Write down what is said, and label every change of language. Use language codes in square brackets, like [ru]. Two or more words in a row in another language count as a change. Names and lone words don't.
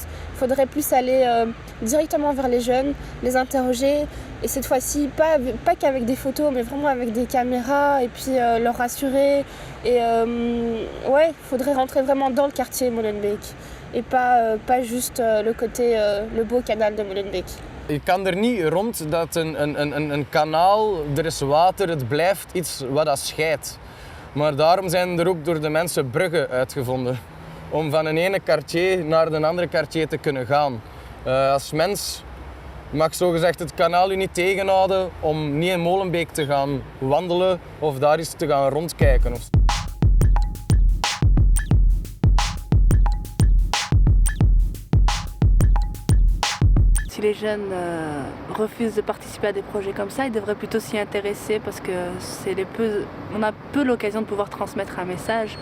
[fr] Il faudrait plus aller directement vers les jeunes, les interroger et cette fois-ci pas qu'avec des photos mais vraiment avec des caméras et puis leur rassurer. Et ouais, il faudrait rentrer vraiment dans le quartier Molenbeek et pas juste le côté le beau canal de Molenbeek. [nl] Je kan er niet rond dat een kanaal, er is water, het blijft iets wat dat scheidt. Maar daarom zijn er ook door de mensen bruggen uitgevonden. Om van een ene quartier naar een andere quartier te kunnen gaan. Als mens mag zogezegd het kanaal u niet tegenhouden om niet in Molenbeek te gaan wandelen of daar eens te gaan rondkijken. [fr] Si les jeunes refusent de participer à des projets comme ça, ils devraient plutôt s'y intéresser parce que on a peu l'occasion de pouvoir transmettre un message.